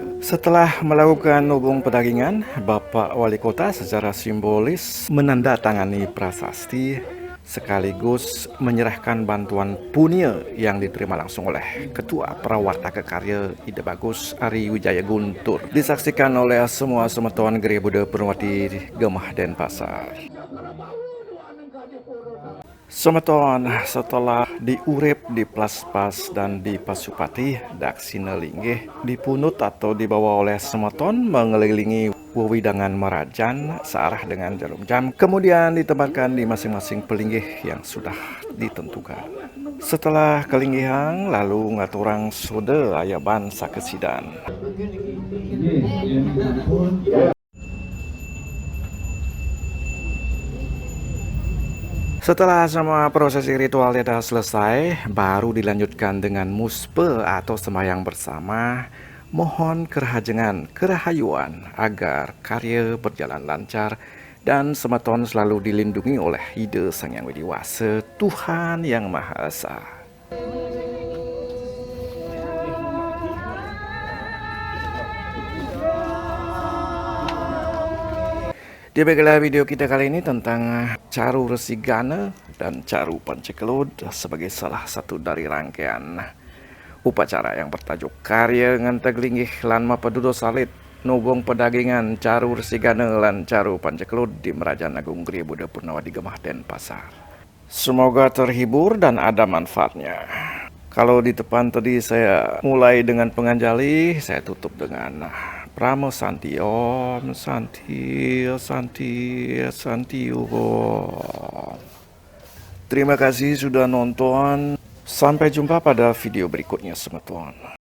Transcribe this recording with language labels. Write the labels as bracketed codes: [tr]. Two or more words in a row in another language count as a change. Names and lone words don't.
[id] Setelah melakukan nubung pedagingan, Bapak Wali Kota secara simbolis menandatangani prasasti sekaligus menyerahkan bantuan punya yang diterima langsung oleh Ketua Prawataka Karya Ide Bagus Ari Wijaya Guntur. Disaksikan oleh semua semeton Geria Bude Penawati Gemah Denpasar. Semeton setelah diurip, diplas-pas dan dipasupati daksina linggih dipunut atau dibawa oleh semeton mengelilingi wewidangan merajan searah dengan jarum jam, kemudian ditempatkan di masing-masing pelinggih yang sudah ditentukan. Setelah kelinggihan lalu ngaturang sode ayaban sakesidan. Setelah semua prosesi ritual sudah selesai, baru dilanjutkan dengan muspe atau sembahyang bersama. Mohon kerahajengan, kerahayuan agar karya berjalan lancar dan semeton selalu dilindungi oleh Ide Sang Yang Widi Wasa, Tuhan Yang Maha Esa. Demikianlah video kita kali ini tentang Caru Resigana dan Caru Pancekelud sebagai salah satu dari rangkaian upacara yang bertajuk Karya Ngantegelinggih lan Mapadudo Salit Nubung Pedagingan Caru Resigana lan Caru Pancekelud di Merajaan Agung Geria Bude Penawati Gemah Denpasar. Semoga terhibur dan ada manfaatnya. Kalau di depan tadi saya mulai dengan penganjali, saya tutup dengan Pramo Santi [sa] Om Santi Santi Santi Om. [id] Terima kasih sudah nonton. Sampai jumpa pada video berikutnya, semeton.